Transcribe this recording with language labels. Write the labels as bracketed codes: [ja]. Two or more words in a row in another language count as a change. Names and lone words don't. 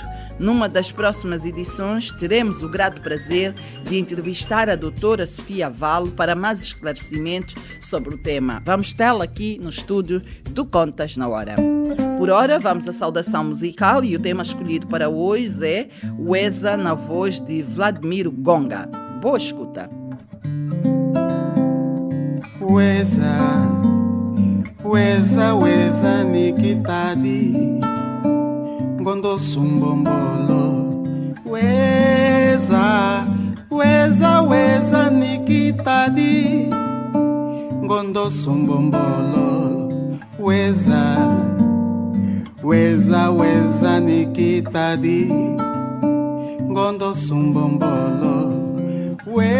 [pt] Numa das próximas edições teremos o grato prazer de entrevistar a doutora Sofia Vale para mais esclarecimentos sobre o tema. Vamos tê-la aqui no estúdio do Contas na Hora. Por ora, vamos à saudação musical e o tema escolhido para hoje é Weza na voz de Vladimir Gonga. Boa escuta. [kg] Weza nikitadi Ngondo sumbombolo Weza nikitadi Ngondo sumbombolo Weza nikitadi Ngondo sumbombolo